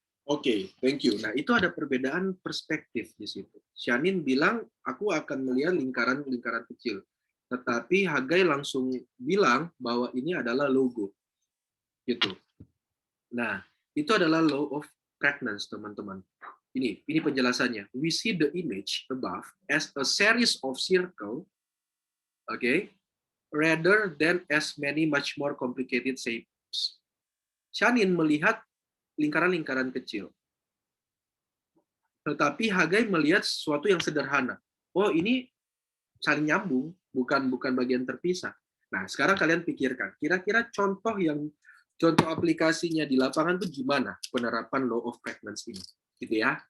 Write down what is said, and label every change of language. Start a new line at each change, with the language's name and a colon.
Indonesian: Oke,
English: thank you.
Indonesian: Nah, itu ada perbedaan perspektif di situ. Shanin bilang, aku akan melihat lingkaran-lingkaran kecil. Tetapi Hagai langsung bilang bahwa ini adalah logo. Gitu. Nah, itu adalah law of pregnancy, teman-teman. Ini penjelasannya.
English: We see the image above as a series of circle, okay, rather than as many much more complicated shapes.
Indonesian: Shanin melihat lingkaran-lingkaran kecil. Tetapi Hagai melihat sesuatu yang sederhana. Oh, ini saling nyambung, bukan bagian terpisah. Nah, sekarang kalian pikirkan, kira-kira contoh aplikasinya di lapangan itu gimana penerapan law of pregnancy ini? Gitu ya.